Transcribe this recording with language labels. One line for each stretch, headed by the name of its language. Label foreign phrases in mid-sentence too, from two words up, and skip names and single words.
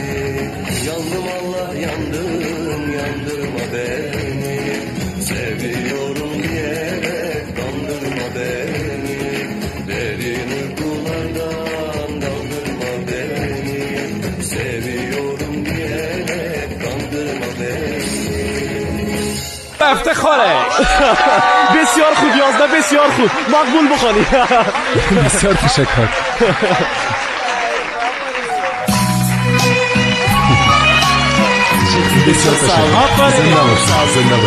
Turkish: Yandım Allah yandım, yandırma beni. Seviyorum diyerek kandırma beni. Derin uykulardan kaldırma beni. Seviyorum diyerek kandırma beni.
Persian: افتخاره. بسیار خوب 11 بسیار خوب مقبول بخوانی. بسیار تشکر. بسیار تشکر. زنده باش. زنده باش.